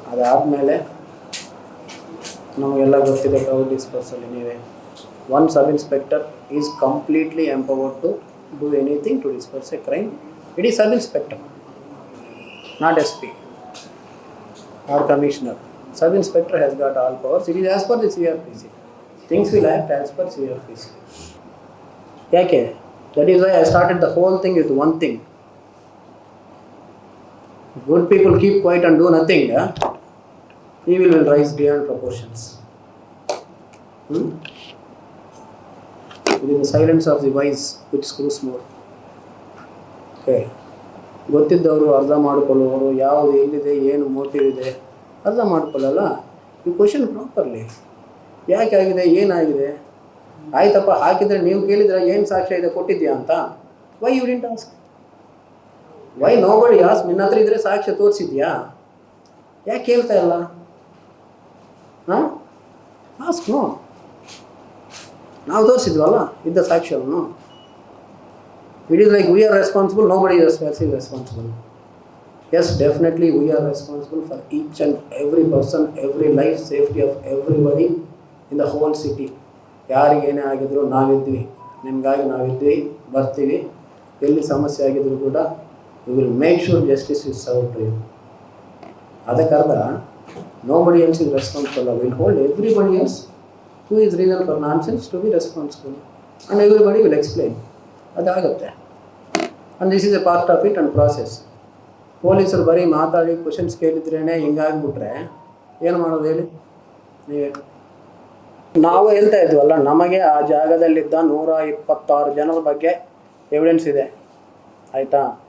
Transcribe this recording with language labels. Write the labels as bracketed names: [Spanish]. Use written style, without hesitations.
[Kannada] ಅದಾದಮೇಲೆ ನಮಗೆಲ್ಲ ಗೊತ್ತಿದೆ [English] Crowd ಡಿಸ್ಪರ್ಸಲ್ಲಿ ನೀವೇ one sub inspector is completely empowered to do anything to disperse a crime. It is sub inspector, not SP or commissioner. Sub inspector has got all powers. It is as per the CRPC. Things will act as per CRPC. [Kannada] Yake? [English] That is why I started the whole thing with one thing. Good people keep quiet and do nothing. Evil will rise beyond proportions. It is the silence of the wise which screws more. Okay. [Kannada] ಗೊತ್ತಿದ್ದವರು ಅರ್ಥ ಮಾಡಿಕೊಳ್ಳುವವರು ಯಾವುದು ಎಲ್ಲಿದೆ ಏನು motive ಇದೆ ಅರ್ಥ ಮಾಡ್ಕೊಳ್ಳಲ್ಲ. [English] you question properly, [Kannada] ಯಾಕೆ ಆಗಿದೆ ಏನಾಗಿದೆ. ಆಯ್ತಪ್ಪ ಹಾಕಿದರೆ ನೀವು ಕೇಳಿದ್ರೆ ಏನು ಸಾಕ್ಷ್ಯ ಇದೆ ಕೊಟ್ಟಿದ್ಯಾ ಅಂತ. [English] Why you didn't ask? Why nobody ask? [Kannada] ನಿನ್ನ ಹತ್ರ ಇದ್ರೆ ಸಾಕ್ಷ್ಯ ತೋರಿಸಿದ್ಯಾ? ಯಾಕೆ ಕೇಳ್ತಾ ಇಲ್ಲ? [English] Ask. [Kannada] ನೋ, ನಾವು ತೋರಿಸಿದ್ವಲ್ಲ ಇದ್ದ ಸಾಕ್ಷ್ಯವನ್ನು. [English] It is like we are responsible, nobody else is responsible. Yes, definitely we are responsible for each and every person, every life, safety of everybody in the whole city. [Kannada] ಯಾರಿಗೇನೇ ಆಗಿದ್ರು ನಾವಿದ್ವಿ, ನಿಮಗಾಗಿ ನಾವಿದ್ವಿ, ಬರ್ತೀವಿ. ಎಲ್ಲಿ ಸಮಸ್ಯೆ ಆಗಿದ್ರು ಕೂಡ [English] we will make sure justice is served to you. [Kannada] ಅದಕ್ಕರ್ಥ [English] nobody else is responsible. We will hold everybody else who is reason for nonsense to be responsible and everybody will explain. [Kannada] ಅದಾಗುತ್ತೆ. [English] And this is a part of it and process. [Kannada] ಪೊಲೀಸರು ಬರೀ ಮಾತಾಡಿ questions ಕೇಳಿದ್ರೇ ಹಿಂಗಾಗಿಬಿಟ್ರೆ ಏನು ಮಾಡೋದು ಹೇಳಿ ನೀವೇ? ನಾವು ಹೇಳ್ತಾ ಇದ್ವಲ್ಲ, ನಮಗೆ ಆ ಜಾಗದಲ್ಲಿದ್ದ 126 ಜನರ ಬಗ್ಗೆ ಎವಿಡೆನ್ಸ್ ಇದೆ, ಆಯಿತಾ?